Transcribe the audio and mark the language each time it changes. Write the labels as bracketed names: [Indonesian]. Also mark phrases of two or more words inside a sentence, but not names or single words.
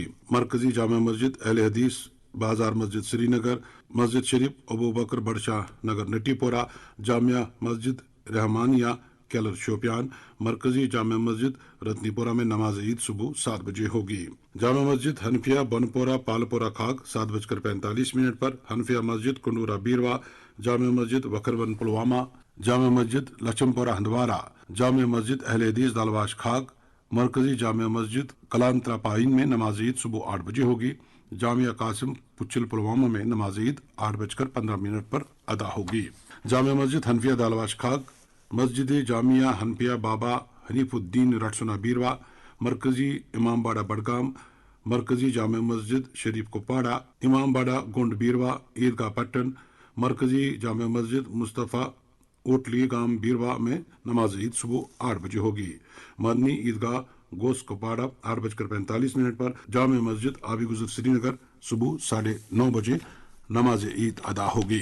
[Hindi] मरकजी जामिया मस्जिद अहले हदीस बाजार मस्जिद श्रीनगर, मस्जिद शरीफ अबू बकर बड़शाह नगर नटीपोरा, जामिया मस्जिद रहमानिया कैलर शोपियान, मरकजी जामिया मस्जिद रत्नीपुरा में नमाज ईद सुबह 7 बजे होगी। जामिया मस्जिद हनफिया बनपोरा पालपोरा खाग 7:45 पर, हनफिया मस्जिद कुंडूरा बीरवा, जामिया मस्जिद वकरवन पुलवामा, जामिया मस्जिद लचमपोरा हंदवारा, जामिया मस्जिद अहले हदीस दालवाश खाग, मरकजी जामिया मस्जिद कलांतरा पाइन में नमाज ईद सुबह 8 बजे होगी। जामिया कासिम पुच्छल पुलवामा में नमाज ईद 8:15 पर अदा होगी। जामिया मस्जिद हनफिया दालवाश खाग, मस्जिद जामिया हनफिया बाबा हनीफुद्दीन रटसुना बीरवा, मरकजी इमामबाड़ा बडगाम, मरकजी जामिया मस्जिद शरीफ कुपाड़ा, इमामबाड़ा गोंड बीरवा, ईदगाह पट्टन, मरकजी जामिया मस्जिद मुस्तफ़ा ओटली गाम बीरवा में नमाज ईद सुबह 8 बजे होगी। मदनी ईदगाह गोस कुपाड़ा 8:45 पर, जामिया मस्जिद आबी गुजर श्रीनगर सुबह 9:30 बजे नमाज ईद अदा होगी।